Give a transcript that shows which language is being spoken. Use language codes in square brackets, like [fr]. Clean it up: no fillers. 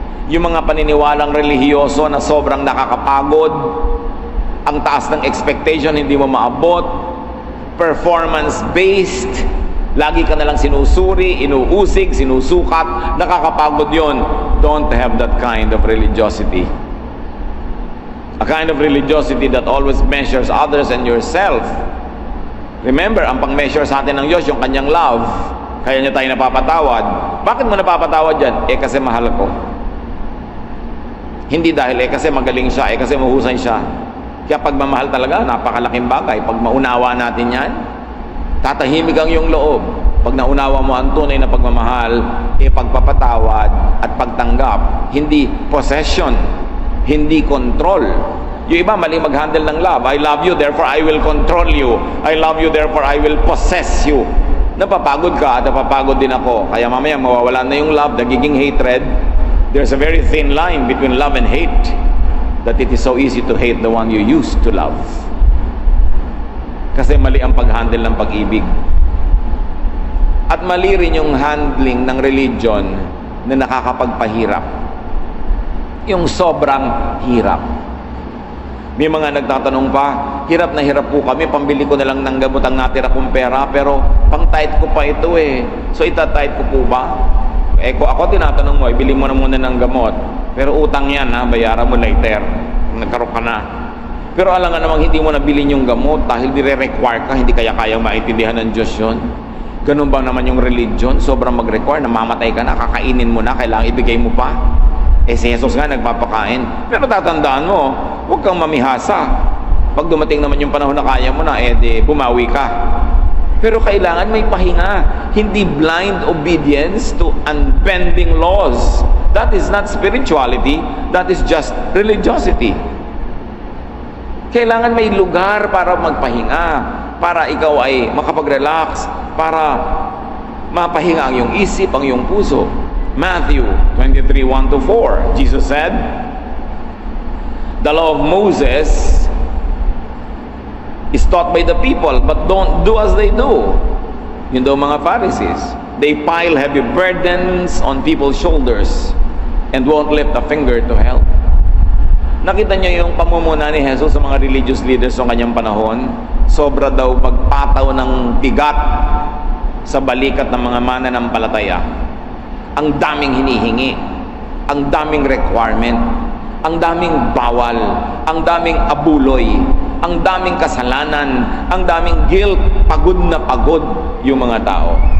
[tl] Yung mga paniniwalang relihiyoso na sobrang nakakapagod, ang taas ng expectation, hindi mo maabot, performance-based, lagi ka nalang sinusuri, inuusig, sinusukat, nakakapagod yon. [en] Don't have that kind of religiosity. A kind of religiosity that always measures others and yourself. [tl] Remember, ang pang-measure sa atin ng Diyos, yung kanyang love. Kaya niya tayo napapatawad. Bakit mo napapatawad yan? Kasi mahal ko. Hindi dahil kasi magaling siya, kasi mahusay siya. Kaya pagmamahal talaga, napakalaking bagay. Pag maunawa natin yan, tatahimik ang iyong loob. Pag naunawa mo ang tunay na pagmamahal, pagpapatawad at pagtanggap. Hindi possession, hindi control. Yung iba, mali mag-handle ng love. [en] I love you, therefore I will control you. I love you, therefore I will possess you. [tl] Napapagod ka, napapagod din ako. Kaya mamaya mawawala na yung love, nagiging hatred. [en] There's a very thin line between love and hate, that it is so easy to hate the one you used to love. [tl] Kasi mali ang pag-handle ng pag-ibig. At mali rin yung handling ng religion na nakakapagpahirap. Yung sobrang hirap. May mga nagtatanong pa, hirap na hirap po kami, pambili ko na lang ng gamot ang natira kong pera, pero pang-tight ko pa ito eh. So ita-tight ko po ba? Kung ako tinatanong mo, ibili mo na muna ng gamot, pero utang yan ha, bayaran mo later, nagkaroon ka na. Pero alam nga namang hindi mo nabilin yung gamot dahil dire-require ka, hindi kaya maintindihan ng Diyos yun. Ganun ba naman yung religion? Sobrang mag-require, namamatay ka na, kakainin mo na, kailangan ibigay mo pa. Si Jesus nga nagpapakain. Pero tatandaan mo, huwag kang mamihasa. Pag dumating naman yung panahon na kaya mo na, bumawi ka. Pero kailangan may pahinga. Hindi [en] blind obedience to unbending laws. That is not spirituality. That is just religiosity. [tl] Kailangan may lugar para magpahinga, para ikaw ay makapag-relax, para mapahinga ang iyong isip, ang iyong puso. [en] Matthew 23:1-4, Jesus said, the law of Moses is taught by the people, but don't do as they do. [tl] Yun daw mga [en] Pharisees. They pile heavy burdens on people's shoulders and won't lift a finger to help. [tl] Nakita niyo yung pamumuna ni Jesus sa mga religious leaders sa kanyang panahon? Sobra daw magpataw ng bigat sa balikat ng mga mananampalataya. Ang daming hinihingi, ang daming requirement, ang daming bawal, ang daming abuloy, ang daming kasalanan, ang daming guilt, pagod na pagod yung mga tao.